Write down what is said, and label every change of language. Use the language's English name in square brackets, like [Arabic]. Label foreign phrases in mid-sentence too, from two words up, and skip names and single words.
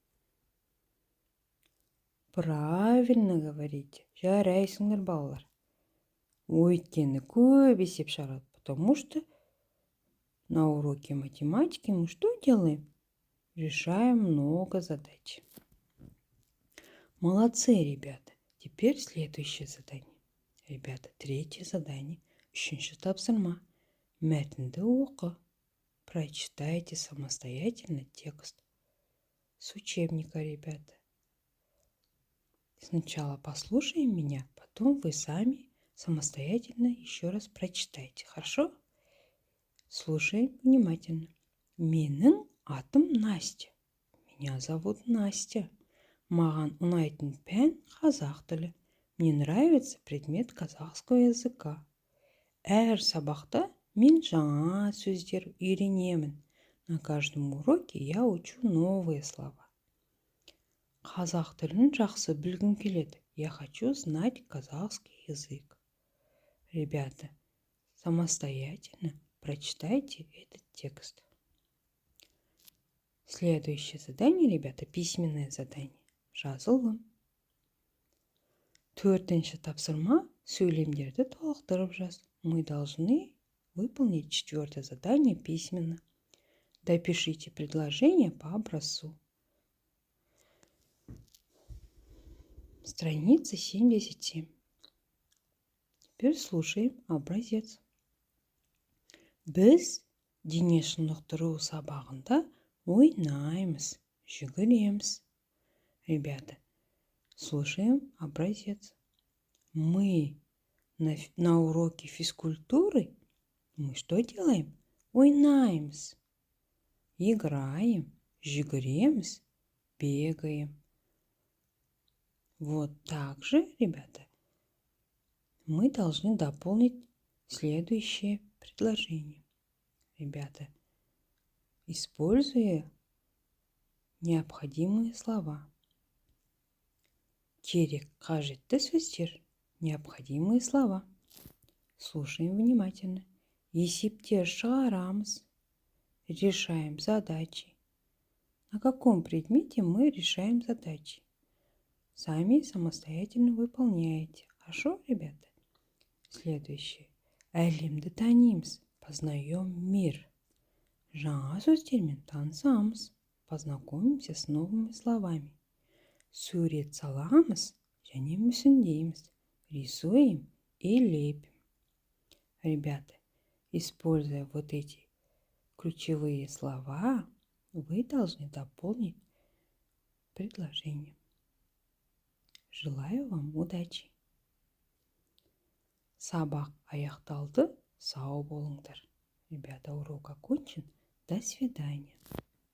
[Russian] Правильно говорите. [Kazakh] Жарайсыңдар, балалар. Өйткені көп есеп шығарады, [Russian] потому что на уроке математики мы что делаем? Решаем много задач. Молодцы, ребята. Теперь следующее задание. Ребята, третье задание. [Kazakh] Үшінші тапсырма. Мәтінді оқы. [Russian] прочитайте самостоятельно текст с учебника, ребята. Сначала послушаем меня, потом вы сами самостоятельно еще раз прочитайте. Хорошо? Слушаем внимательно. [Kazakh] Менің атым Настя. [Russian] Меня зовут Настя. [Kazakh] Маған ұнайтын пән қазақ тілі. [Russian] Мне нравится предмет казахского языка. [Kazakh] Әр сабақта мен жаңа сөздер үйренемін. [Russian] На каждом уроке я учу новые слова. [Kazakh] Қазақ тілін жақсы білгім келеді. [Russian] Я хочу знать казахский язык. Ребята, самостоятельно прочитайте этот текст. Следующее задание, ребята, письменное задание. [Kazakh] Жазылым. Төртінші тапсырма, сөйлемдерді толықтырып жаз. [Russian] Мы должны выполнить четвертое задание письменно. Допишите предложение по образцу. Страница 77. Теперь слушаем образец. [Kazakh] Біз дене шынықтыру сабағында ойнаймыз, жүгіреміз. [Russian] Ребята, слушаем образец. Мы на уроке физкультуры мы что делаем? [Kazakh] Ойнаймыз, играем, жүгіреміз, бегаем. [Russian] Вот так же, ребята, мы должны дополнить следующее предложение. Ребята, используя необходимые слова. [Kazakh] Керек, қажетті сөздер. [Russian] Необходимые слова. Слушаем внимательно. [Kazakh] Есептер шығарамыз. [Russian] Решаем задачи. На каком предмете мы решаем задачи? Сами самостоятельно выполняете. Хорошо, ребята? Следующее. [Kazakh] Әлемді танимыз. [Russian] Познаем мир. [Kazakh] Жаңа сөздермен танысамыз. [Russian] Познакомимся с новыми словами. [Kazakh] Сурет саламыз және мүсіндейміз. [Russian] Рисуем и лепим. Ребята, используя вот эти ключевые слова, вы должны дополнить предложение. Желаю вам удачи. [Kazakh] Сабақ аяқталды, сау болыңдар. [Russian] Ребята, урок окончен. До свидания.